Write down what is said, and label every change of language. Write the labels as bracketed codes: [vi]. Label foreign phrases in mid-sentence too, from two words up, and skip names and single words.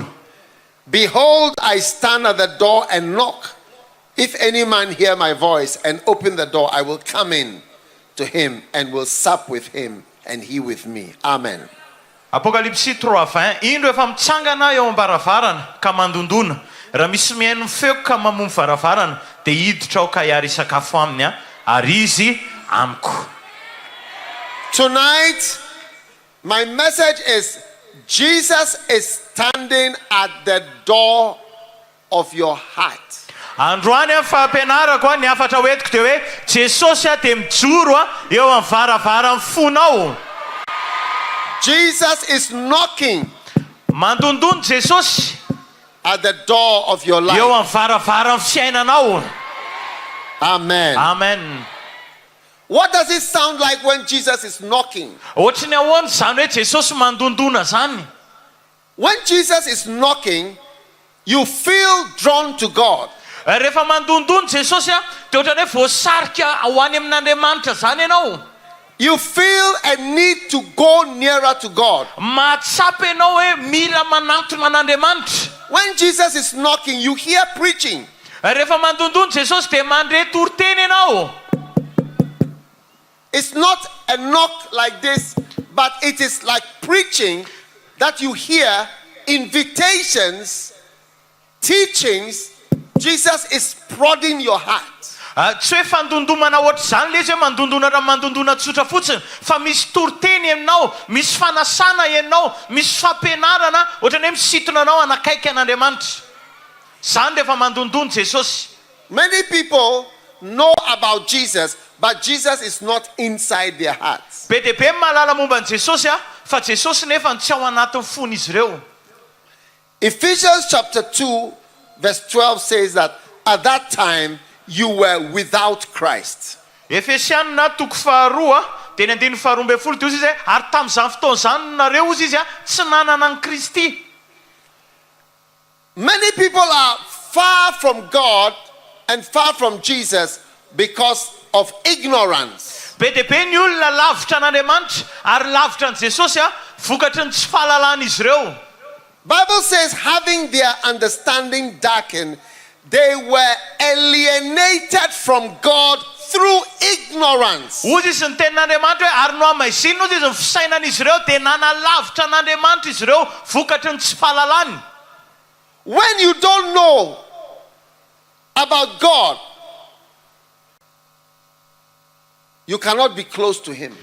[en] Behold, I stand at the door and knock. If any man hear my voice and open the door, I will come in to him and will sup with him and he with me. Amen. [mg] Apocalypse 3:20 indro efa mitsangana eo am-baravarana ka mandondona raha misy mihaino mifeko ka mamono varavarana dia hiditra ao ka hiary sakafo aminy ary izy amiko. [en] Tonight, my message is Jesus is standing at the door of your heart. [mg] Androany amin'ny fampianarako ny hafatra hoentiko dia hoe Jesosy dia mijoro eo amin'ny varavaran'ny fonao. [en] Jesus is knocking [mg] Mandondona Jesosy [en] at the door of your [mg] eo [en] life. [mg] amin'ny varavaran'ny fiainanao. Amen. Amen. [en] What does it sound like when Jesus is knocking? [mg] Ohatry ny ahoana izany hoe Jesosy mandondona zany. [en] When Jesus is knocking, you feel drawn to God. [mg] Rehefa mandondona Jesosy dia ohatrany hoe voasarika ho any amin'Andriamanitra zany ianao. [en] You feel a need to go nearer to God. [mg] Mahatsapa ianao hoe mila manantona an'Andriamanitra. [en] When Jesus is knocking, you hear preaching. [mg] Rehefa mandondona Jesosy dia mandre toriteny ianao. [en] It's not a knock like this, but it is like preaching that you hear, invitations, teachings. Jesus is prodding your heart. [mg] Tsy hoe fandondomana ohatry zany le izy hoe mandondona raha mandondona tsotra fotsiny fa misy toriteny aminao, misy fanasana ianao, misy fampianarana ohatrany hoe misintona anao anakaiky an'Andriamanitra. Zany rehefa mandondona Jesosy. [en] Many people know about Jesus, but Jesus is not inside their hearts. [mg] Be dia be mahalala momba ny Jesosy fa Jesosy nefa tsy ao anatin'ny fon'izy ireo. [en] Ephesians chapter 2 verse 12 says that at that time you were without Christ. [mg] Efesianina toko faharoa dia ny andiny faharoa ambin'ny folo dia izy hoe ary tamin'izany fotoana izany nareo ozy izy tsy nanana ny Kristy. [en] Many people are far from God and far from Jesus because of ignorance. [mg] Be dia be ny olona lavitra an'Andriamanitra ary lavitra ny Jesosy vokatry ny tsy fahalalàn'izy ireo. [en] Bible says having their understanding darkened, they were alienated from God through ignorance. [mg] Ozy izy ny tenin'Andriamanitra hoe ary no amaizina ozy izy ny fisainan'izy ireo dia nanalavitra an'Andriamanitra izy ireo vokatry ny tsy fahalalàny. [en] When you don't know about God, you cannot be close to him.